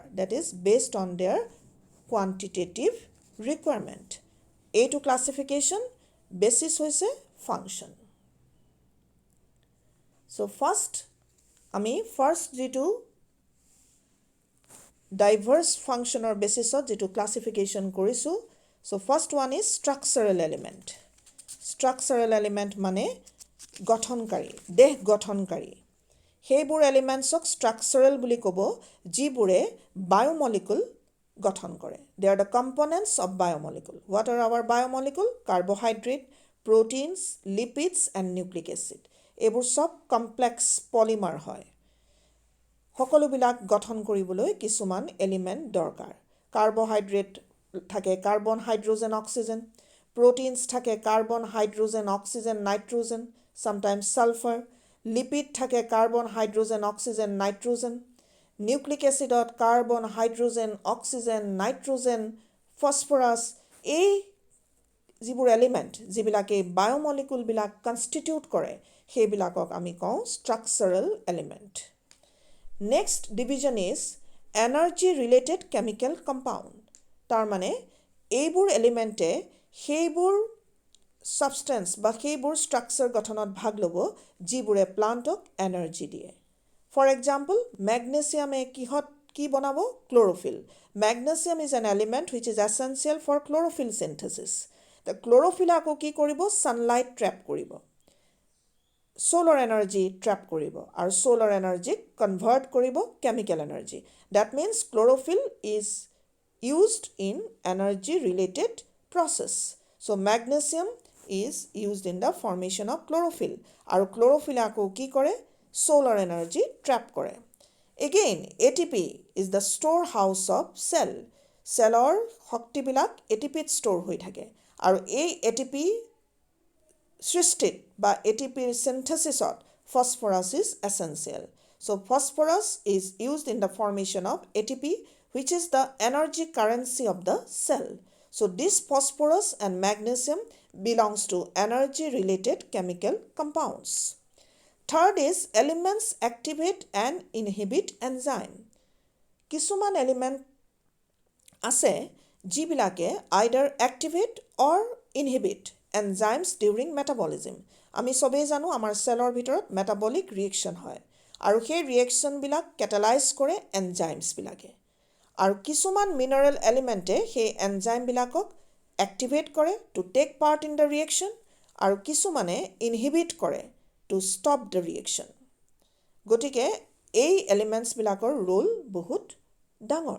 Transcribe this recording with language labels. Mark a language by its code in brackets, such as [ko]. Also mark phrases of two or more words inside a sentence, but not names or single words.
[en] That is based on their quantitative requirement. [as] এইটো [en] classification basis [as] হৈছে function. So আমি first যিটো [en] diverse functioner basisত [as] যিটো classification কৰিছোঁ. [en] So first one is structural element. Structural element [as] মানে গঠনকাৰী, দেহ গঠনকাৰী. সেইবোৰ এলিমেণ্টছক ষ্ট্ৰাকচাৰেল বুলি ক'ব যিবোৰে বায়'মলিকুল গঠন কৰে. [en] They are the components of biomolecule. What are our biomolecule? Carbohydrate, proteins, lipids and nucleic acid. [as] এইবোৰ সব [en] complex polymer [as] হয়. সকলোবিলাক গঠন কৰিবলৈ কিছুমান এলিমেণ্ট দৰকাৰ. কাৰ্বহাইড্ৰেট থাকে কাৰ্বন, হাইড্ৰোজেন, অক্সিজেন. proteins থাকে কাৰ্বন, হাইড্ৰোজেন, অক্সিজেন, নাইট্ৰোজেন, [en] sometimes sulfur. [as] Lipid থাকে কাৰ্বন, হাইড্ৰোজেন, অক্সিজেন, নাইট্ৰোজেন. নিউক্লিক এচিডত কাৰ্বন, হাইড্ৰোজেন, অক্সিজেন, নাইট্ৰোজেন, ফসফৰাছ. এই যিবোৰ এলিমেণ্ট যিবিলাকে বায়'মলিকুলবিলাক কনষ্টিটিউট কৰে সেইবিলাকক আমি কওঁ [en] structural element. next division is energy related chemical compound. [as] তাৰমানে এইবোৰ এলিমেণ্টে সেইবোৰ substance বা সেইবোৰ structure গঠনত ভাগ ল'ব যিবোৰে প্লান্টক এনাৰ্জি দিয়ে. [en] For example, magnesium [as] কি বনাব? [en] Chlorophyll. Magnesium is an element which is essential for chlorophyll synthesis. The chlorophyll [as] আকৌ কি কৰিব? [en] Sunlight trap কৰিব. Solar energy trap [as] কৰিব আৰু [en] solar energy convert [as] কৰিব [en] chemical energy. That means chlorophyll is used in energy related process. So magnesium is used in the formation of chlorophyll. [as] আৰু chlorophyll আকৌ কি কৰে? [en] Solar energy trap কৰে. Again, ATP is the storehouse of cell. [as] Cellৰ শক্তিবিলাক ATP ত store হৈ থাকে. আৰু এই ATP সৃষ্টিত বা ATP synthesisত [en] phosphorus is essential. So phosphorus is used in the formation of ATP, which is the energy currency of the cell. So this phosphorus and magnesium belongs to energy related chemical compounds. Third is elements activate and inhibit enzyme. [as] কিছুমান এলিমেণ্ট আছে যিবিলাকে [en] either activate or inhibit enzymes during metabolism. [as] আমি সবেই জানো আমাৰ সেলৰ ভিতৰত [en] metabolic reaction [as] হয় আৰু সেই ৰিয়েকশ্যনবিলাক কেটালাইজ কৰে এনজাইমছবিলাকে. আৰু কিছুমান মিনাৰেল এলিমেণ্টে সেই এনজাইমবিলাকক এক্টিভেট কৰে [en] to take part in the reaction [as] আৰু কিছুমানে ইনহিবিট কৰে [en] to stop the reaction. [as] গতিকে এই এলিমেণ্টছবিলাকৰ ৰোল বহুত ডাঙৰ.